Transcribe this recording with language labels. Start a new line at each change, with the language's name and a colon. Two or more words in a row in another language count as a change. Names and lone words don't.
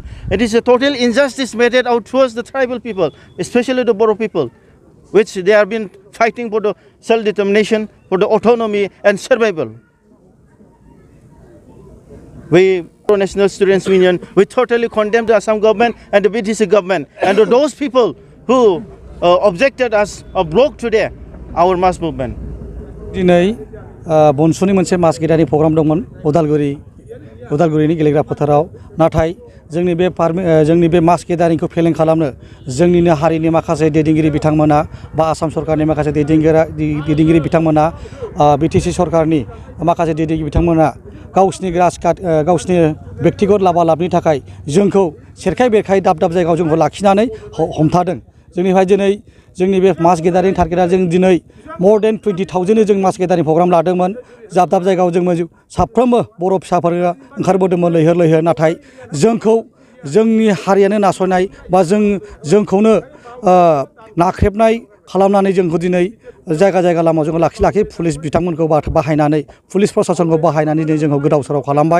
English: It is a total injustice meted out towards the tribal people, especially the Bodo people, which they have been fighting for the self-determination, for the autonomy and survival. We, National Students Union, we totally condemn the Assam government and the BTC government and those people who objected us or blocked today our mass movement.
Bodo: दिनै बनसुनि मोनसे मास गेदानि प्रग्राम दंमोन उदालगुरिनि गेलेग्रा फोथाराव नाथाय जोंनि बे मास गेदारिखौ फेलें खालामनो जोंनिनो हारिनि माखासे दैदेनगिरि बिथांमोना बा आसाम सरकारनि माखासे दैदेनगिरि बिथांमोना बिटिसि सरकारनि माखासे दैदेनगिरि बिथांमोना गावसिनि बेक्तिगत लाबालाबनि थाखाय जोंखौ सेरखाय बेरखाय दाब दाब जायगायाव जोंखौ लाखिनानै हमथादों। जोंनिफ्राय दिनै जोंनि बे मास गेदारिं टारगेटआ जों दिनै
English: more than 20,000
Bodo: जों मास गेदारिं प्रग्राम लादोंमोन। दाब दाब जायगायाव जों साफ्रोमबो बर' फिसाफोरा ओंखारबोदोंमोन लैहोर नाथाय जोंखौ जोंनि हारियानो नासयनाय बा जोंखौनो नाख्रेबनाय खालामनानै जोंखौ दिनै जायगा लामायाव जोंखौ लाखि पुलिस बिथांमोनखौ बाहायनानै पुलिस प्रशासनखौ बाहायनानै दिनै जोंखौ गोदाव सोराव खालामबाय।